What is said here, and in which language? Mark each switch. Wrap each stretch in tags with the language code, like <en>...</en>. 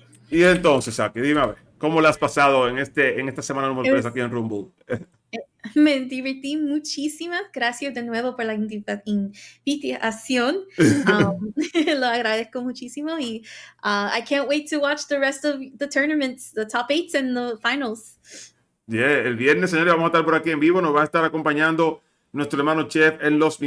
<es>Y entonces, Saki, dime a ver, ¿cómo la has pasado en esta semana número 3 aquí en Rumble? Me divertí muchísimo. Gracias de nuevo por la invitación. Lo agradezco muchísimo.</es> <en>Y I can't wait to watch the rest of the tournaments, the top 8s and the finals.</en> <es>Yeah, el viernes, señores, vamos a estar por aquí en vivo. Nos va a estar acompañando nuestro hermano Chef en los</es>